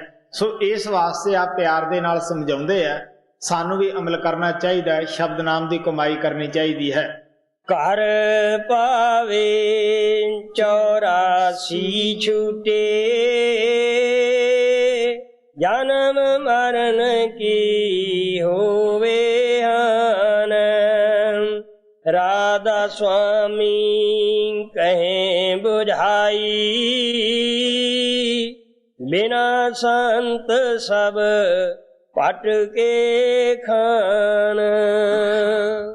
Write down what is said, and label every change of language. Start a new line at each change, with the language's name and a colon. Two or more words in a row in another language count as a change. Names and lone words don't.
Punjabi: ਸੋ ਇਸ ਵਾਸਤੇ ਆਪ ਪਿਆਰ ਦੇ ਨਾਲ ਸਮਝਾਉਂਦੇ ਆ ਸਾਨੂੰ ਵੀ ਅਮਲ ਕਰਨਾ ਚਾਹੀਦਾ ਹੈ, ਸ਼ਬਦ ਨਾਮ ਦੀ ਕਮਾਈ ਕਰਨੀ ਚਾਹੀਦੀ ਹੈ। ਘਰ ਪਾਵੇ 84 ਛੂਟੇ, ਜਨਮ ਮਰਨ ਕੀ ਹੋਵੇ ਹਾਨ।
Hindi: राधा स्वामी कहें बुझाई, बिना संत सब पट के खान।